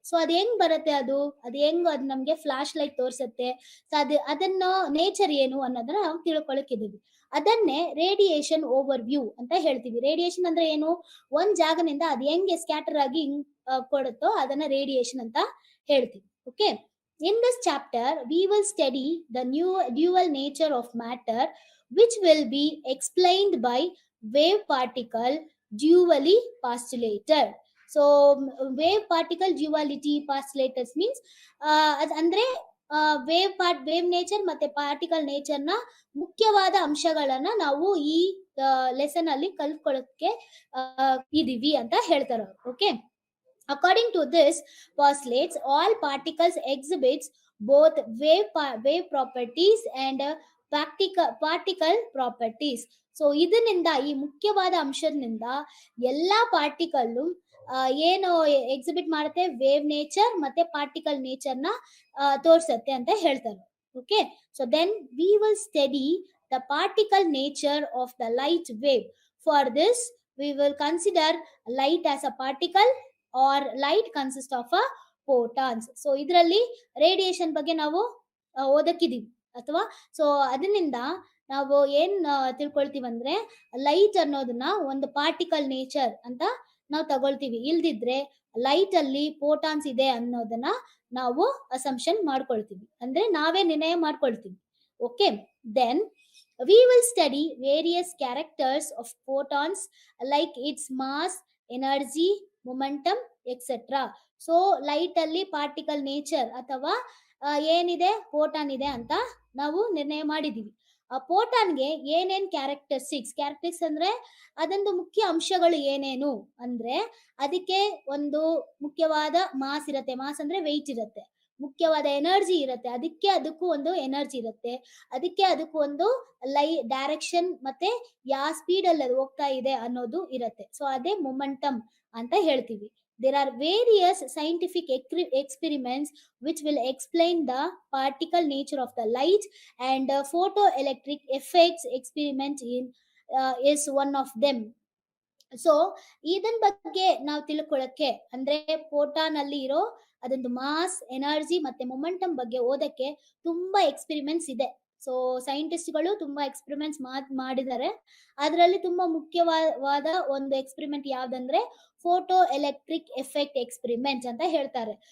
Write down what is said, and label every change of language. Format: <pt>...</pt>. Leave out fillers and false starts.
<kn>So ಅದ್ ಹೆಂಗ್ ಬರುತ್ತೆ, ಅದು ನಮ್ಗೆ ಫ್ಲಾಶ್ ಲೈಟ್ ತೋರ್ಸತ್ತೆ. ಸೊ ಅದನ್ನ ನೇಚರ್ ಏನು ಅನ್ನೋದನ್ನ ನಾವು ತಿಳ್ಕೊಳಕ್ಕಿದೀವಿ. ಅದನ್ನೇ ರೇಡಿಯೇಷನ್ ಓವರ್ ವ್ಯೂ ಅಂತ ಹೇಳ್ತೀವಿ. ರೇಡಿಯೇಷನ್ ಅಂದ್ರೆ ಏನು? ಒಂದ್ ಜಾಗದಿಂದ ಅದ್ ಹೆಂಗೆ ಸ್ಕ್ಯಾಟರ್ ಆಗಿ ಕೊಡುತ್ತೋ ಅದನ್ನ ರೇಡಿಯೇಷನ್ ಅಂತ ಹೇಳ್ತೀವಿ.</kn> <en>Okay, in this chapter we will study the new dual nature of matter, which will be explained by wave particle dually postulated. So wave particle duality postulated means</en> <kn>ಅಂದ್ರೆ ವೇವ್ ನೇಚರ್ ಮತ್ತೆ particle nature ನ ಮುಖ್ಯವಾದ ಅಂಶಗಳನ್ನ ನಾವು ಈ lesson ಅಲ್ಲಿ ಕಲ್ತ್ಕೊಳ್ಳೋಕೆ ಇದೀವಿ ಅಂತ ಹೇಳ್ತಾರೆ.</kn> <en>Okay, according to this postulates, all particles exhibits both wave properties and particle properties.</en> <kn>So ಇದರಿಂದ, ಈ ಮುಖ್ಯವಾದ ಅಂಶದಿಂದ ಎಲ್ಲಾ ಪಾರ್ಟಿಕಲ್ ಏನು ಎಕ್ಸಿಬಿಟ್ ಮಾಡುತ್ತೆ, ವೇವ್ ನೇಚರ್ ಮತ್ತೆ ಪಾರ್ಟಿಕಲ್ ನೇಚರ್ ನ ತೋರ್ಸತ್ತೆ ಅಂತ ಹೇಳ್ತಾರೆ.</kn> <en>Okay, so then we will study the particle nature of the light wave. For this we will consider light as a particle, or light consists of a photons.</en> <kn>So ಇದರಲ್ಲಿ radiation ಬಗ್ಗೆ ನಾವು ಓದಕ್ಕಿದೀವಿ ಅಥವಾ so ಅದರಿಂದ ನಾವು ಏನ್ ತಿಳ್ಕೊಳ್ತೀವಿ ಅಂದ್ರೆ light ಅನ್ನೋದನ್ನ ಒಂದು ಪಾರ್ಟಿಕಲ್ ನೇಚರ್ ಅಂತ ನಾವು ತಗೊಳ್ತೀವಿ. ಇಲ್ದಿದ್ರೆ ಲೈಟ್ ಅಲ್ಲಿ ಫೋಟಾನ್ಸ್ ಇದೆ ಅನ್ನೋದನ್ನ ನಾವು ಅಸಂಪ್ಷನ್ ಮಾಡ್ಕೊಳ್ತೀವಿ, ಅಂದ್ರೆ ನಾವೇ ನಿರ್ಣಯ ಮಾಡ್ಕೊಳ್ತೀವಿ.</kn> <en>Okay, then we will study various characters of photons like its mass, energy, momentum, etc.</en> <kn>So light ಅಲ್ಲಿ ಪಾರ್ಟಿಕಲ್ ನೇಚರ್ ಅಥವಾ ಏನಿದೆ ಫೋಟಾನ್ ಇದೆ ಅಂತ ನಾವು ನಿರ್ಣಯ ಮಾಡಿದೀವಿ. ಆ ಫೋಟಾನ್ಗೆ ಏನೇನ್ ಕ್ಯಾರೆಕ್ಟರಿಸ್ಟಿಕ್ಸ್ ಅಂದ್ರೆ ಅದೊಂದು ಮುಖ್ಯ ಅಂಶಗಳು ಏನೇನು ಅಂದ್ರೆ ಅದಕ್ಕೆ ಒಂದು ಮುಖ್ಯವಾದ ಮಾಸ್ ಇರುತ್ತೆ, ಮಾಸ್ ಅಂದ್ರೆ ವೆಯ್ಟ್ ಇರುತ್ತೆ, ಮುಖ್ಯವಾದ ಎನರ್ಜಿ ಇರುತ್ತೆ, ಅದಕ್ಕೂ ಒಂದು ಎನರ್ಜಿ ಇರುತ್ತೆ, ಅದಕ್ಕೂ ಒಂದು ಡೈರೆಕ್ಷನ್ ಮತ್ತೆ ಯಾವ ಸ್ಪೀಡ್ ಅಲ್ಲಿ ಅದು ಹೋಗ್ತಾ ಇದೆ ಅನ್ನೋದು ಇರುತ್ತೆ. ಸೊ ಅದೇ ಮೊಮೆಂಟಮ್ ಅಂತ ಹೇಳ್ತೀವಿ.</kn> <en>there are various scientific experiments which will explain the particle nature of the light, and photoelectric effects experiment is one of them.</en> <kn>So ಇದನ್ ಬಗ್ಗೆ ನಾವು ತಿಳ್ಕೊಳಕ್ಕೆ ಅಂದ್ರೆ ಫೋಟಾನ್ ಅಲ್ಲಿ ಇರೋ ಅದೊಂದು ಮಾಸ್, ಎನರ್ಜಿ ಮತ್ತೆ ಮೊಮೆಂಟಮ್ ಬಗ್ಗೆ ಓದಕ್ಕೆ ತುಂಬಾ ಎಕ್ಸ್ಪೆರಿಮೆಂಟ್ಸ್ ಇದೆ. ಸೊ ಸೈಂಟಿಸ್ಟ್ಗಳು ತುಂಬಾ ಎಕ್ಸ್ಪೆರಿಮೆಂಟ್ಸ್ ಮಾಡಿದ್ದಾರೆ. ಅದರಲ್ಲಿ ತುಂಬಾ ಮುಖ್ಯವಾದ ಒಂದು experiment ಯಾವ್ದಂದ್ರೆ photo electric effect experiment ಅಂತ ಹೇಳ್ತಾರೆ.</kn>